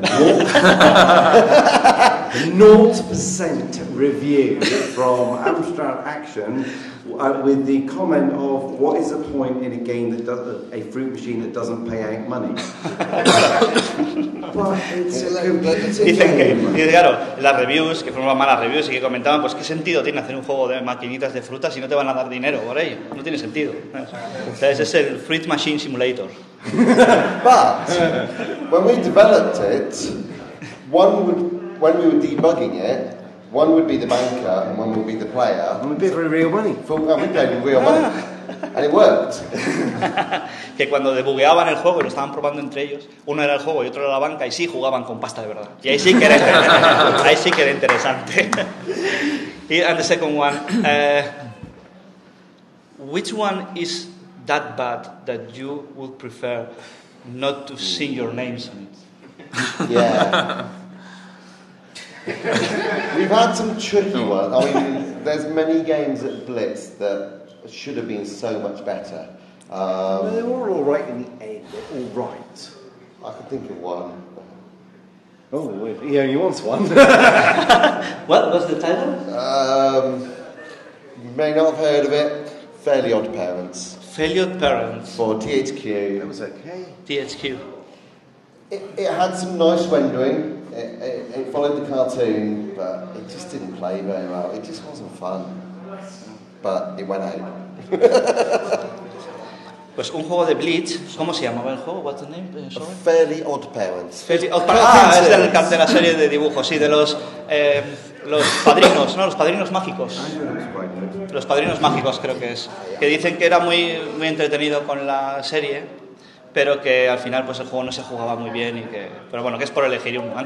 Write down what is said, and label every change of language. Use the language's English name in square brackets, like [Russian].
[English] 0% review from Amstrad Action with the comment of, "What is the point in a game that does a fruit machine that doesn't pay out money?" [Spanish] Dicen que, claro, las reviews, que fueron malas reviews y que comentaban, pues qué sentido tiene hacer un juego de maquinitas de frutas si no te van a dar dinero por ello. No tiene sentido. O sea, ese es el Fruit Machine Simulator. [English] But when we developed it, when we were debugging it, one would be the banker and one would be the player. We paid for real money. We paid for real money. And it worked. [Spanish] Que cuando debugueaban el juego y lo estaban probando entre ellos, uno era el juego y otro era la banca, y sí jugaban con pasta de verdad. Y ahí sí que era interesante. Ahí sí que era interesante. [English] And the second one. Which one is that bad that you would prefer not to sing your names on it? Yeah. We've had some tricky ones. I mean, there's many games at Blitz that should have been so much better. Well, they were all right in the end. They're all right. I could think of one. Oh, yeah, he wants one. What was the title? You may not have heard of it. Fairly Odd Parents. Fairly Odd Parents. For THQ. That was okay. THQ. It had some nice rendering. It followed the cartoon, but it just didn't play very well. It just wasn't fun. but it went out. [Spanish] Pues un juego de Blitz, ¿cómo se llamaba el juego? [English] What's the name? Fairly Odd Parents. Fairly Odd Parents. [Spanish] Ah, es del cap de la serie de dibujos, sí, de los padrinos, ¿no? Los padrinos mágicos. Los padrinos mágicos, creo que es. Que dicen que era muy, muy entretenido con la serie, pero que al final pues el juego no se jugaba muy bien y que, pero bueno, que es por elegir.